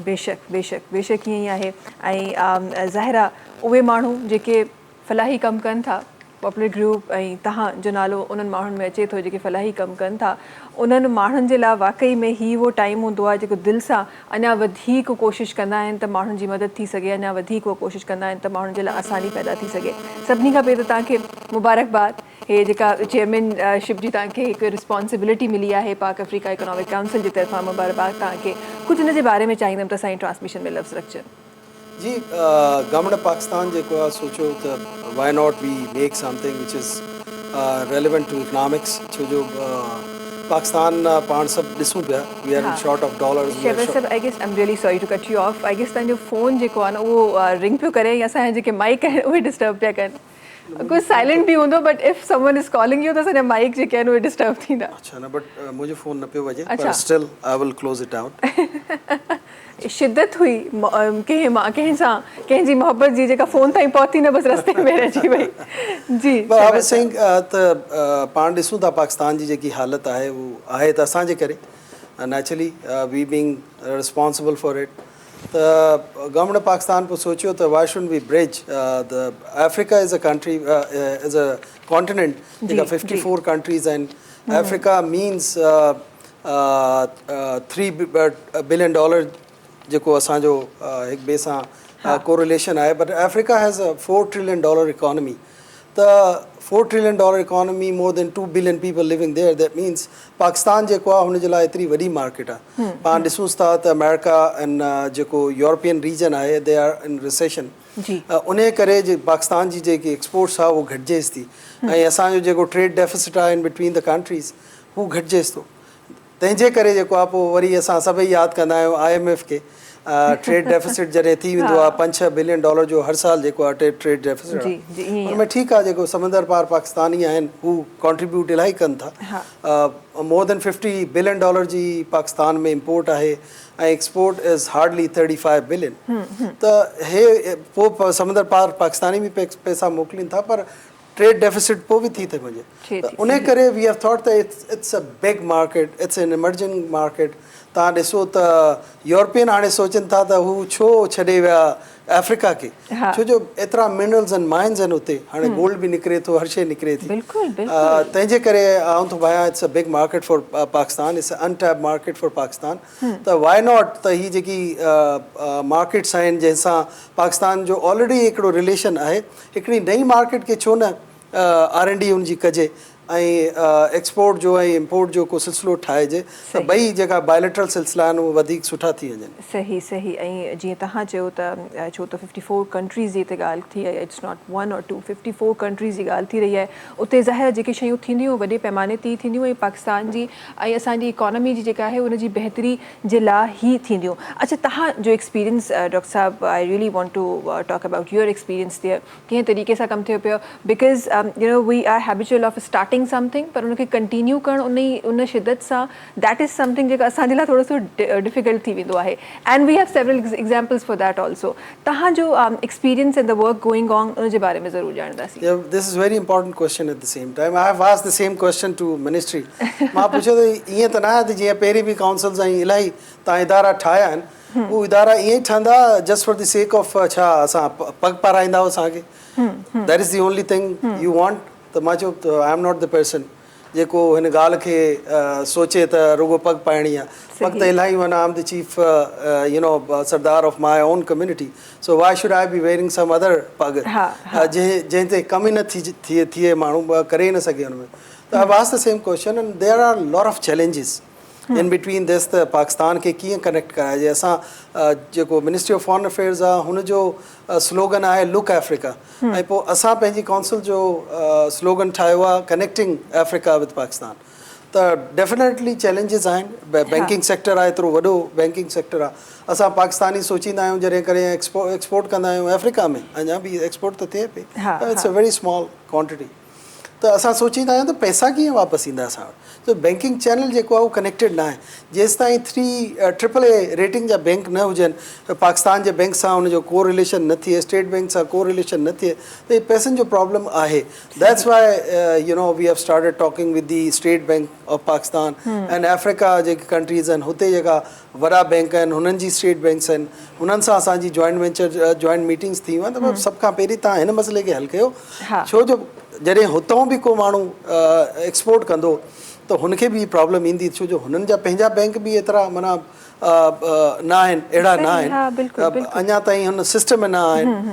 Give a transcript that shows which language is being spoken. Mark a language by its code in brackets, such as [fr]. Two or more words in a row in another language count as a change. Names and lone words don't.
[sd] बेशक बेशक बेशक ईअं ई आहे ऐं ज़ाहिरा उहे माण्हू जेके फलाही कमु कनि था [en] popular group [sd] ऐं तव्हांजो नालो उन्हनि माण्हुनि में अचे थो जेके फलाही कमु कनि था उन्हनि माण्हुनि जे लाइ वाक़ई में ही उहो टाइम हूंदो आहे जेको दिलि सां अञा वधीक कोशिशि कंदा आहिनि त माण्हुनि जी मदद थी सघे अञा वधीक उहो कोशिशि कंदा आहिनि त माण्हुनि जे लाइ आसानी पैदा थी सघे। सभिनी खां पहिरीं त तव्हांखे मुबारकबाद हे जेका चेयरमैनशिप जी तव्हांखे हिकु रिस्पॉन्सिबिलिटी मिली आहे पाक अफ्रीका इकोनॉमिक काउंसिल जी तरफ़ां मुबारकबाद तव्हांखे कुझु हिन जे बारे में चाहींदमि त असांजी ट्रांसमिशन में लफ़्ज़ रखजनि। जी गवर्नमेंट पाकिस्तान जेको आहे सोचियो त [en] why not we make something which is relevant to economics [sd] छो जो पाकिस्तान पाण सभु ॾिसूं पिया [en] we are short of dollars. [sd] शहबाज़ साहब [en] I guess I am really sorry to cut you off I guess [sd] तव्हांजो फ़ोन जेको आहे न उहो रिंग पियो करे या असांजा जेके माइक आहिनि उहे डिस्टर्ब पिया कनि कुझु साइलेंट बि हूंदो [en] but if someone is calling you [sd] त असांजा माइक जेके आहिनि उहे डिस्टर्ब थींदा। अच्छा न बट मुंहिंजो फ़ोन न पियो वॼे पर [en] still I will close it down. [sd] शिद्दत हुई कंहिं सां कंहिंजी मोहब्बत जी जेका फ़ोन ताईं पहुती न बसि रस्ते में रहिजी वई जी। त पाण ॾिसूं था पाकिस्तान जी जेकी हालत आहे उहो आहे त असांजे करे [en] naturally we being responsible for it [sd] त गवर्नमेंट पाकिस्तान पोइ सोचियो त [en] why should we bridge the Africa is a country is a continent [sd] जेका 54 कंट्रीज़ आहिनि अफ्रीका मीन्स $3 billion जेको असांजो हिक ॿिए सां कोरिलेशन आहे [en] but Africa has a $4 trillion economy [sd] त [en] $4 trillion economy more than 2 billion people living there that means [sd] पाकिस्तान जेको आहे हुन जे लाइ एतिरी वॾी मार्केट आहे। पाण ॾिसूं था त अमेरिका ऐं जेको [en] European region [sd] आहे [en] they are in recession [sd] उन करे जे पाकिस्तान जी जेकी एक्सपोर्ट्स आहे उहो घटिजेसि थी ऐं असांजो जेको [en] trade deficit [sd] आहे इन [en] between the countries [sd] हू घटिजेसि थो तंहिंजे करे जेको आहे पोइ वरी असां सभई यादि कंदा आहियूं IMF खे [en] trade deficit [sd] जॾहिं थी वेंदो आहे $5-6 billion जो हर साल जेको आहे [en] trade deficit [sd] हुन में ठीकु आहे जेको समंदर पार पाकिस्तानी आहिनि हू कॉन्ट्रीब्यूट इलाही कनि था [en] more than $50 billion [sd] जी पाकिस्तान में इम्पोर्ट आहे ऐं [en] export is hardly $35 billion [sd] त हे पोइ समंदर पार पाकिस्तानी बि पैसा मोकिलीनि था पर [en] trade deficit [sd] पोइ बि थी थो वञे त उन करे [en] we have thought [sd] त [en] it's a big market it's an emerging market. [sd] तव्हां ॾिसो त यूरोपियन हाणे सोचनि था त हू छो छॾे विया अफ्रीका खे छो जो एतिरा मिनरल्स आहिनि माइन्स आहिनि हुते हाणे गोल्ड बि निकिरे थो हर शइ निकिरे थी तंहिंजे करे आउं थो भायां [en] it's a big market for Pakistan it's untap market for Pakistan [sd] इट्स अनटैप मार्केट फॉर पाकिस्तान त [en] why not [sd] त हीअ जेकी मार्केट्स आहिनि जंहिंसां पाकिस्तान जो ऑलरेडी हिकिड़ो रिलेशन आहे हिकिड़ी नई मार्केट खे छो न R&D हुनजी कजे ऐं एक्सपोर्ट जो ऐं इम्पोर्ट जो को सिलसिलो ठाहिजे त ॿई जेका बायोलेटरल सिलसिला आहिनि उहे वधीक सुठा थी वञनि. सही सही. ऐं जीअं तव्हां चयो त छो त 54 कंट्रीज़ जी हिते ॻाल्हि थी आहे, [en] it's not 1 or 2, [sd] 54 कंट्रीज़ जी ॻाल्हि थी रही आहे. उते ज़ाहिर जेके शयूं थींदियूं वॾे पैमाने ते ई थींदियूं ऐं पाकिस्तान जी ऐं असांजी इकोनॉमी जी जेका आहे उनजी बहितरी जे लाइ ई थींदियूं. अच्छा, तव्हांजो एक्सपीरियंस डॉक्टर साहब, [en] I really want to talk about your experience there. [sd] कीअं तरीक़े सां कमु थियो पियो? [en] because you know we are habitual of starting something, [sd] पर उनखे कंटिन्यू करणु उन शिदत सां, [en] that is something [sd] जेका असांजे लाइ थोरो सो डिफिकल्ट थी वेंदो आहे. [en] and we have several examples for that also. [sd] तव्हांजो एक्सपीरियंस [en] and the work going on [sd] उनजे बारे में ज़रूरु ॼाणंदासीं. [en] this is very important question at the same time I have asked the same question to ministry. [sd] मां पुछियो त ईअं त न आहे त जीअं पहिरीं बि काउंसिल्स ऐं इलाही तव्हां इदारा ठाहिया आहिनि, उहे इदारा ईअं ई ठहंदा [en] just for the sake of [sd] छा असां पग पाराईंदा असांखे? [en] that is the only thing you want. [sd] त मां चयो त [en] I am not the person [sd] जेको हिन ॻाल्हि खे सोचे त रुगो पग पाइणी आहे. पग त इलाही माना [en] I am the chief you know sardar of my own community so why should I be wearing some other [sd] पग जंहिं ते कम ई न थिए माण्हू करे ई न सघे हुन में. [en] त I was the same question and there are lot of challenges in between this. [sd] त पाकिस्तान खे कीअं कनेक्ट कराइजे? असां जेको मिनिस्ट्री ऑफ फॉरेन अफेयर्स आहे हुनजो स्लोगन आहे लुक अफ्रीका, ऐं पोइ असां पंहिंजी काउंसिल जो स्लोगन ठाहियो आहे कनेक्टिंग अफ्रीका विद पाकिस्तान. त डेफिनेटली चैलेंजिस आहिनि. [en] banking sector [sd] आहे, एतिरो वॾो [en] banking sector [sd] आहे. असां पाकिस्तानी सोचींदा आहियूं जॾहिं करे एक्सपोर्ट कंदा आहियूं अफ्रीका में, अञा बि एक्सपोर्ट त थिए पई, [en] it's a very small quantity. [sd] त असां सोचींदा आहियूं त पैसा कीअं वापसि ईंदा असां वटि. त [en] banking channel [sd] जेको आहे उहो कनेक्टेड न आहे. जेसि ताईं 3AAA रेटिंग जा बैंक न हुजनि, पाकिस्तान जे बैंक सां हुनजो को रिलेशन न थिए, स्टेट बैंक सां को रिलेशन न थिए, त इहे पैसनि जो प्रॉब्लम आहे. [en] that's why you know we have started talking with the State Bank of Pakistan and Africa [sd] जेके कंट्रीज़ आहिनि हुते जेका वॾा बैंक आहिनि हुननि जी [en] state banks [sd] आहिनि, हुननि सां असांजी [en] joint venture joint meetings [sd] थी वियूं आहिनि. त सभ खां पहिरीं तव्हां हिन मसइले खे हल कयो, छो जो जॾहिं हुतां बि को माण्हू एक्सपोर्ट कंदो त हुनखे बि प्रॉब्लम ईंदी, छो जो हुननि जा पंहिंजा बैंक बि एतिरा माना न आहिनि, अहिड़ा न आहिनि, अञा ताईं हुन सिस्टम में न आहिनि.